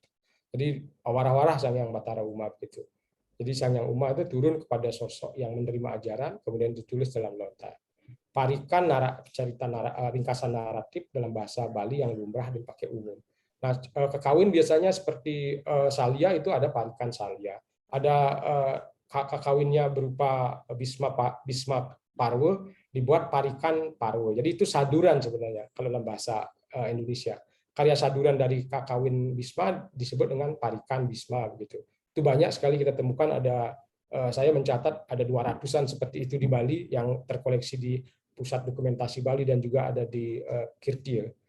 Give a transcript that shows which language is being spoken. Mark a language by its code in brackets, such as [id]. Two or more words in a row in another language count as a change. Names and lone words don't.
[id] Jadi awara-awara sang yang Batara Uma gitu. Jadi sang yang Uma itu turun kepada sosok yang menerima ajaran, kemudian ditulis dalam lontar. Parikan cerita ringkasan naratif dalam bahasa Bali yang lumrah dipakai umum. Nah, kekawin biasanya seperti Salya itu ada parikan Salya. Ada kakawinnya berupa Bisma Parwe dibuat parikan Parwe. Jadi itu saduran sebenarnya kalau dalam bahasa Indonesia. Karya saduran dari kakawin Bisma disebut dengan parikan Bisma begitu. Itu banyak sekali kita temukan, ada saya mencatat ada 200-an seperti itu di Bali yang terkoleksi di Pusat Dokumentasi Bali dan juga ada di Kirtil.